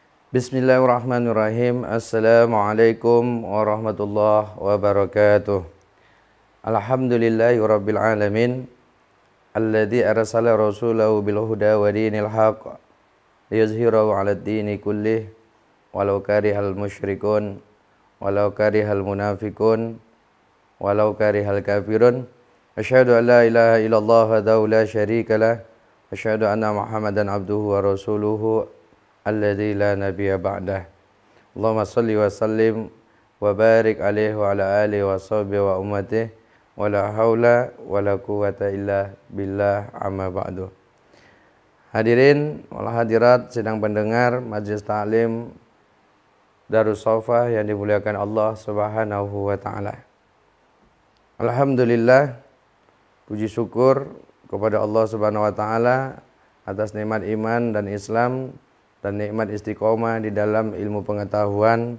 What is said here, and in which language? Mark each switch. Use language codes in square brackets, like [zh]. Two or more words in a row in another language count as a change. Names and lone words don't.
[ar] بسم الله الرحمن الرحيم. السلام عليكم ورحمة الله وبركاته. الحمد لله رب العالمين الذي أرسل رسوله بالهدى ودين الحق ليظهره على الدين كله ولو كره المشركون ولو كره المنافقون ولو كره الكافرون. أشهد أن لا إله إلا الله وحده لا شريك له وأشهد أن محمدا عبده ورسوله الذي لا نبي بعده. اللهم صل وسلم وبارك عليه وعلى آله وصحبه وأمته ولا حول ولا قوة إلا بالله أما بعد. الحاضرين والحاضرات [id] sedang pendengar majelis taklim Darus Shafah yang dimuliakan Allah [ar] سبحانه وتعالى. [id] Alhamdulillah, puji syukur kepada Allah [ar] سبحانه وتعالى [id] atas nikmat iman dan Islam dan nikmat istiqomah di dalam ilmu pengetahuan.